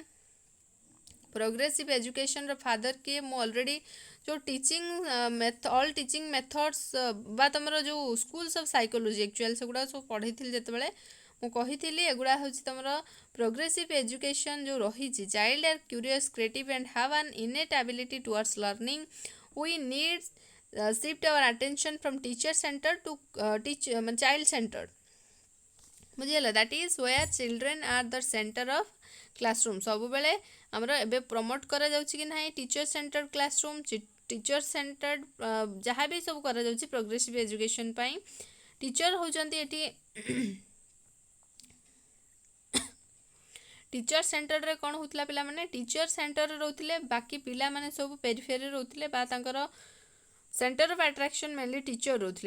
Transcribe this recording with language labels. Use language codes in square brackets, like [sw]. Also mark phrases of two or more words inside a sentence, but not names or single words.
[en] progressive educationର father [or] କିଏ, ମୁଁ ଅଲରେଡ଼ି ଯେଉଁ [en] teaching all teaching methods [or] ବା ତୁମର ଯେଉଁ [en] schools of psychology actually [or] ସେଗୁଡ଼ା ସବୁ ପଢ଼େଇଥିଲି ଯେତେବେଳେ, ମୁଁ କହିଥିଲି ଏଗୁଡ଼ା ହେଉଛି ତୁମର [en] progressive education [or] ଯେଉଁ ରହିଛି। [en] child are curious, creative and have an innate ability towards learning. we need shift our attention from teacher centered to child centered। ବୁଝିଗଲା, that is where children are the center of classroom. [or] ସବୁବେଳେ ଆମର ଏବେ ପ୍ରମୋଟ୍ କରାଯାଉଛି କି ନାହିଁ [en] teacher centered classroom, teacher centered [or] ଯାହା ବି ସବୁ କରାଯାଉଛି [en] progressive education [or] ପାଇଁ। ଟିଚର ହେଉଛନ୍ତି ଏଠି [en] teacher centerରେ [or] କ'ଣ ହେଉଥିଲା ପିଲାମାନେ, [en] teacher centerରେ [or] ରହୁଥିଲେ, ବାକି ପିଲାମାନେ ସବୁ ପେରିଫେରିରେ ରହୁଥିଲେ ବା ତାଙ୍କର [en] center of attraction mainly teacher [or] ରହୁଥିଲେ।